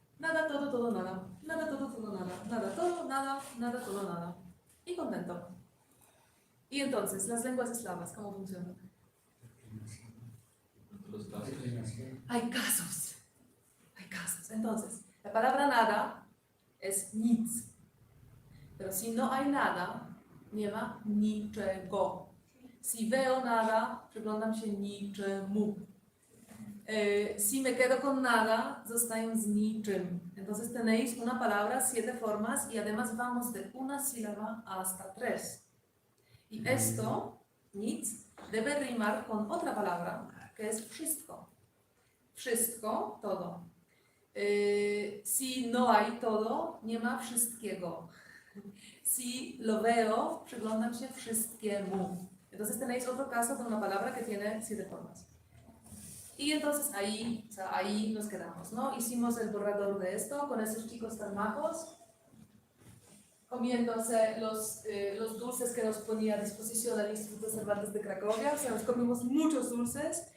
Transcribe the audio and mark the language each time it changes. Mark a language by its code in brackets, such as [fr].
[es] Nada, todo, todo, nada. Nada, todo, todo, nada. Nada, todo, nada, nada, todo, nada. Y contento. Y entonces, las lenguas eslavas, ¿cómo funcionan? Los casos. Hay casos. Hay casos. Entonces, la palabra nada es nic. Pero si no hay nada, [pl] nie ma niczego. [es] Si veo nada, [pl] przyglądam się niczemu. [es] Si me quedo con nada, [pl] zostaję z niczym. [es] Entonces tenéis una palabra, 7 formas y además vamos de una sílaba hasta 3. Y esto, nic, debe rimar con otra palabra, que es wszystko. Wszystko, todo. Si no hay todo, [pl] nie ma wszystkiego. [es] Si lo veo, [pl] przyglądam się wszystkiemu. [es] Entonces tenéis otro caso con una palabra que tiene 7 formas. Y entonces ahí, o sea, ahí nos quedamos, ¿no? Hicimos el borrador de esto con esos chicos tan majos, comiéndose los dulces que nos ponía a disposición el Instituto Cervantes de Cracovia, o sea, nos comimos muchos dulces.